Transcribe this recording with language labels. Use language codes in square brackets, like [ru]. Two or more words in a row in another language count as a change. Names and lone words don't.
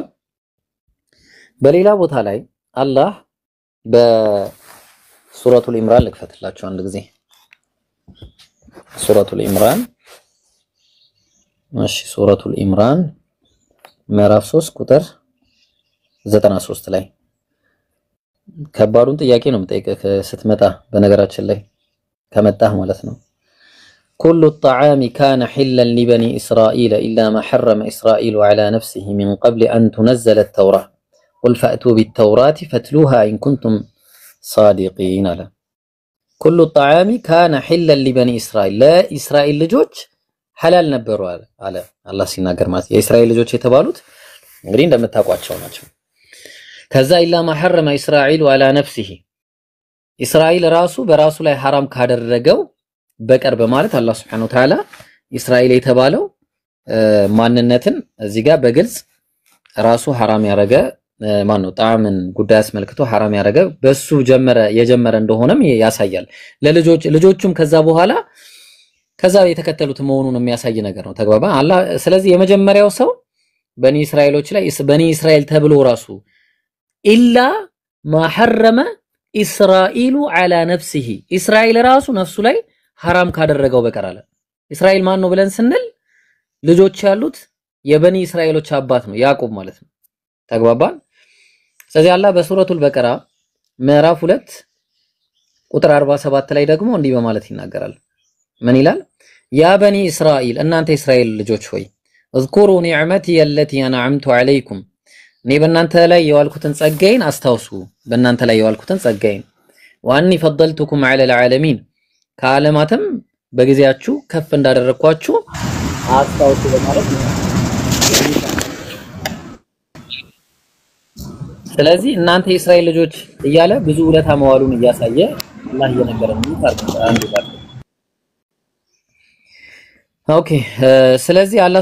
[am] በሌላ ቦታ ላይ አላህ በሱረቱል ኢምራን ልክፈትላችሁ አንድ ጊዜ ሱረቱል ኢምራን እሺ ሱረቱል ኢምራን ምዕራፍ 3 ቁጥር 93 ላይ ከባዱን ጥያቄ ነው የምጠይቀህ ስትመጣ በነገራችን ላይ ከመጣህ ማለት ነው [ar] كل الطعام كان حلا لبني إسرائيل إلا ما حرم إسرائيل على نفسه من قبل أن تنزل التوراة قل فأتوا بالتوراة فاتلوها إن كنتم صادقين لا كل الطعام كان حلا لبني إسرائيل لا إسرائيل لجوج حلال [am] ነበረው አለ አላህ ሲናገር ማለት የእስራኤል ልጆች የተባሉት እንግዲህ እንደምታውቋቸው ናቸው ከዛ [ar] إلا ما حرم إسرائيل على نفسه [am] እስራኤል ራሱ በራሱ ላይ حرام ካደረገው በቀር በማለት አላህ [ar] سبحانه وتعالى [am] እስራኤል የተባለው ማንነትን እዚህ ጋር በግልጽ ራሱ حرام ያረገ ማን ነው ጣዕምን ጉዳይ አስመልክቶ حرام ያረገ በሱ የጀመረ እንደሆነም ያሳያል ለልጆቹም ከዛ በኋላ ከዛ የተከተሉት መሆኑን የሚያሳይ ነገር ነው ተግባባ አላህ ስለዚህ የመጀመሪያው ሰው በኒ እስራኤሎች ላይ በኒ እስራኤል ተብሎ ራሱ [ar] إلا ما حرم إسرائيل على نفسه [am] እስራኤል ራሱ ነፍሱ ላይ حرام ካደረገው በቀር አለ እስራኤል ማን ነው ብለን ስንል ልጆች ያሉት የበኒ እስራኤሎች አባት ነው ያዕቆብ ማለት ነው ተግባባን ስለዚህ አላህ በሱረቱል በቀራ ምዕራፍ 2 ቁጥር 47 ላይ ደግሞ እንዲህ በማለት ይናገራል ምን ይላል [ar] يا بني إسرائيل [am] እናንተ እስራኤል ልጆች ሆይ [ar] اذكروا نعمتي التي انعمت عليكم [am] እኔ በእናንተ ላይ የዋልኩትን ጸጋዬን አስታውሱ በእናንተ ላይ የዋልኩትን ጸጋዬን [ar] واني فضلتكم على العالمين [am] ከዓለማትም በጊዜያችሁ ከፍ እንዳደረኳችሁ አስታውሱ በማለት ነው ስለዚህ እናንተ የእስራኤል ልጆች እያለ ብዙ ውለታ መዋሉን እያሳየ አላህ እየነገረን ነው ታርቀው ኦኬ ስለዚህ አላህ